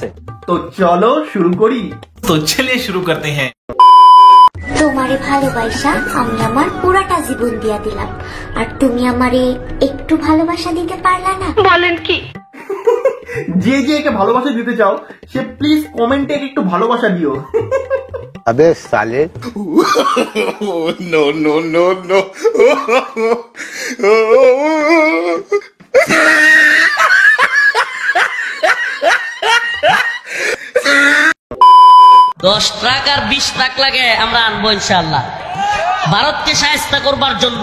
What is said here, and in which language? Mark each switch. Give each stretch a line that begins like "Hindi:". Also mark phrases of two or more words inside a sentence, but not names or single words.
Bangla: তো চলো শুরু করি।
Hindi: तो चलिए शुरू करते हैं।
Bangla: তোমারে ভালোবাসা আমি আমার পুরাটা জীবন দিয়া দিলাম, আর তুমি আমারে একটু ভালোবাসা দিতে পারলা না? বলেন কি? যে যে একে ভালোবাসা দিতে চাও সে
English: please comment
Bangla: একটু ভালোবাসা দিও।
Hindi: अबे साले
English: no no no no
Bangla: দশ ট্রাক আর 20 ট্রাক লাগে আমরা আনবো ইনশাআল্লাহ, ভারতকে সাহায্য করবার জন্য।